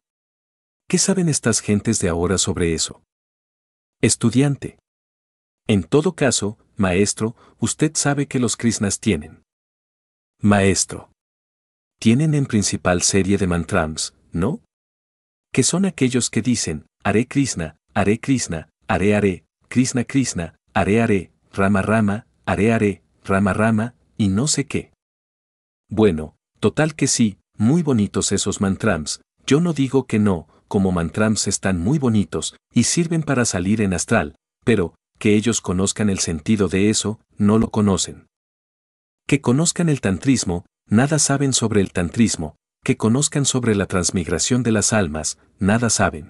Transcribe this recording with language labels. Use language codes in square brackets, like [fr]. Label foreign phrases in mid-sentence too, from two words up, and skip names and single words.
[es] ¿Qué saben estas gentes de ahora sobre eso? Estudiante. En todo caso, maestro, usted sabe que los Krishnas tienen. Maestro. Tienen en principal serie de mantrams, ¿no? Que son aquellos que dicen, [sa] हरे कृष्ण हरे कृष्ण हरे हरे कृष्ण कृष्ण हरे हरे राम राम हरे हरे राम राम, [es] y no sé qué. Bueno, total que sí, muy bonitos esos mantrams, yo no digo que no, como mantrams están muy bonitos, y sirven para salir en astral, pero, que ellos conozcan el sentido de eso, no lo conocen. Que conozcan el tantrismo, nada saben sobre el tantrismo, que conozcan sobre la transmigración de las almas, nada saben.